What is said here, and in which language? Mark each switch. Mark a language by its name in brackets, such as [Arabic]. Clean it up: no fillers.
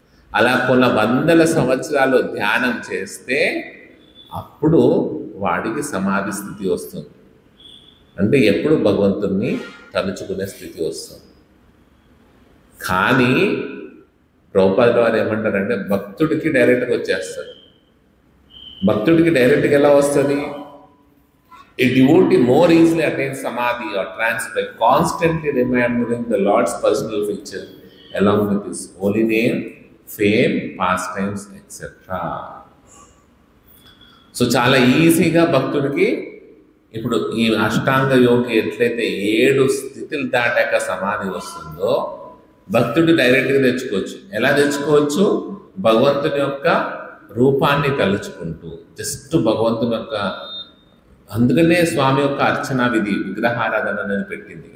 [Telugu] అలా కొన్ని వందల సంవత్సరాలు ధ్యానం చేస్తే అప్పుడు వాడికి సమాధి స్థితి వస్తుంది. అంటే ఎప్పుడు భగవంతుణ్ణి తలుచుకునే స్థితి వస్తుంది. కానీ ప్రభుపాదుల వారు ఏమంటారంటే భక్తుడికి డైరెక్ట్గా వచ్చేస్తుంది. భక్తుడికి డైరెక్ట్గా ఎలా వస్తుంది? [English] A devotee more easily attains samadhi or trance by constantly remembering the Lord's personal feature along with his holy name, fame, pastimes, etc. [Telugu] So చాలా ఈజీగా భక్తుడికి ఇప్పుడు ఈ అష్టాంగ యోగి ఎట్లయితే 7 స్థితులు దాటాక సమాధి వస్తుందో భక్తుడు డైరెక్ట్గా తెచ్చుకోవచ్చు. ఎలా తెచ్చుకోవచ్చు? భగవంతుని యొక్క రూపాన్ని తలుచుకుంటూ, జస్ట్ భగవంతుని యొక్క, అందుకనే స్వామి యొక్క అర్చనా విధి విగ్రహారాధన అనేది పెట్టింది.